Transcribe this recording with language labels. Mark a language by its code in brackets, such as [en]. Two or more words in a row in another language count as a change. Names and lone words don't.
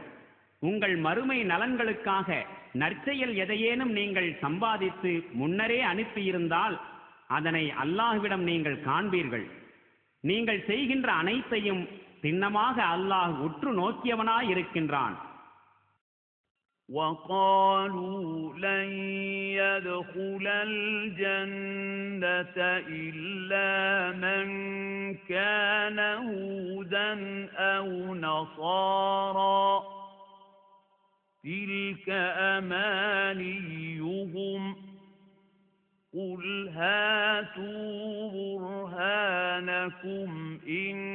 [ta] உங்கள் மறுமை நலன்களுக்காக நற்செயல் எதையேனும் நீங்கள் சம்பாதித்து முன்னரே அனுப்பியிருந்தால் அதனை அல்லாஹ்விடம் நீங்கள் காண்பீர்கள். நீங்கள் செய்கின்ற அனைத்தையும் சின்னமாக அல்லாஹ் உற்று நோக்கியவனாயிருக்கின்றான். [ar] وَقَالُوا لَن يَدْخُلَ الْجَنَّةَ إِلَّا مَن كَانَ هُودًا أَوْ نَصَارَىٰ تِلْكَ أَمَانِيُّهُمْ قُلْ هَاتُوا بُرْهَانَكُمْ إِن